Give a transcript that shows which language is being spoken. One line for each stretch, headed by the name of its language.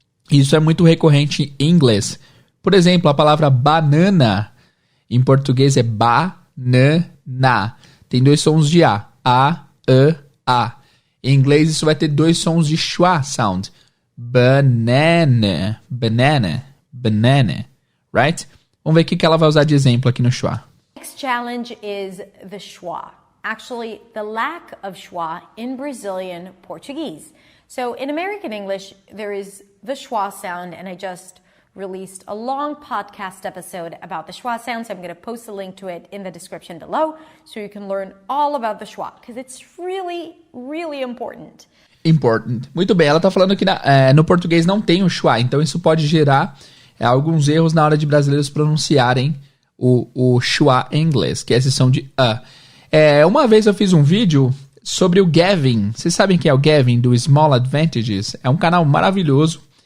Portuguese: Isso é muito recorrente em inglês. Por exemplo, a palavra banana em português é banana. Tem 2 sons de A. A. Em inglês isso vai ter 2 sons de schwa sound.
English: Banana. Banana. Banana. Right?
Portuguese: Vamos ver o que ela vai usar de exemplo aqui no schwa.
English: Next challenge is the schwa. Actually, the lack of schwa in Brazilian Portuguese. So in American English, there is the schwa sound, and I just released a long podcast episode about the schwa sound, so I'm going to post a link to it in the description below so you can learn all about the schwa, because it's really, really important. Important.
Portuguese: Muito bem, ela tá falando que no português não tem o schwa, então isso pode gerar alguns erros na hora de brasileiros pronunciarem o schwa em inglês, que é esse som de uma vez eu fiz um vídeo sobre o Gavin. Vocês sabem quem é o Gavin do Small Advantages? É um canal maravilhoso.